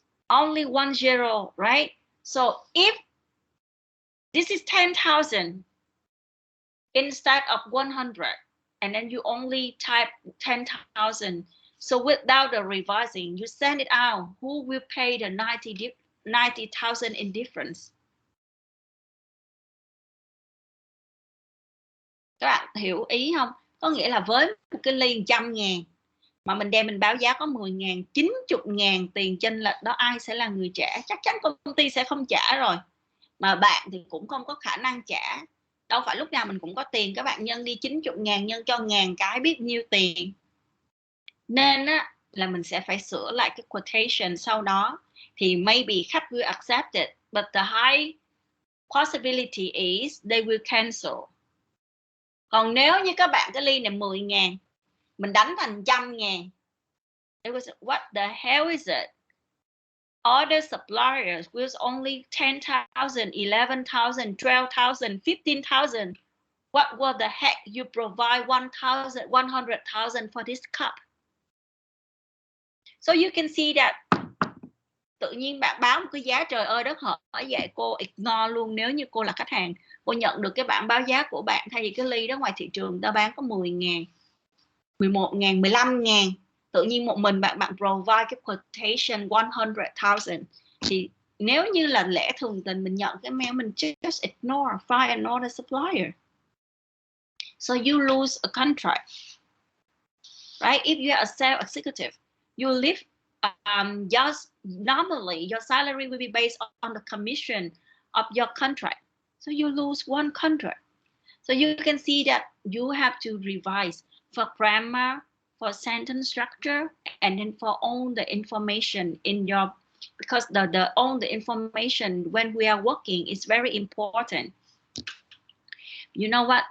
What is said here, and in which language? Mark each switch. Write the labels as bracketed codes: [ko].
[en] Only 1 0, right? So if this is 10,000 instead of 100, and then you only type 10,000, so without the revising, you send it out, who will pay the 90,000 in difference? [vi] Các bạn hiểu ý không? Có nghĩa là với một cái ly 100.000 mà mình đem mình báo giá có 10.000, 90.000 tiền chênh lệch đó, ai sẽ là người trả? Chắc chắn công ty sẽ không trả rồi, mà bạn thì cũng không có khả năng trả. Đâu phải lúc nào mình cũng có tiền, các bạn nhân đi 90.000 nhân cho 1.000 cái biết nhiêu tiền. Nên á, là mình sẽ phải sửa lại cái quotation sau đó, thì maybe khách [en] will accept it, but the high possibility is they will cancel. [vi] Còn nếu như các bạn cái ly này 10.000, mình đánh thành 100.000, [en] it was what the hell is it? Other suppliers with only 10,000, 11,000, 12,000, 15,000. What was the heck you provide 1,000, 100,000 for this cup? So you can see that [vi] tự nhiên bạn báo một cái giá trời ơi đất hỏi vậy, cô ignore luôn. Nếu như cô là khách hàng, cô nhận được cái bảng báo giá của bạn, thay vì cái ly đó ngoài thị trường ta bán có 10.000, 11.000, 15.000, tự nhiên một mình bạn provide cái quotation 100,000, thì nếu như là lẽ thường tình mình nhận cái mail, mình [en] just ignore, find another supplier. So you lose a contract, right? If you are a sales executive, you live just normally your salary will be based on the commission of your contract. So you lose one contract. So you can see that you have to revise for grammar, for sentence structure, and then for all the information in your, because all the information when we are working is very important. You know what?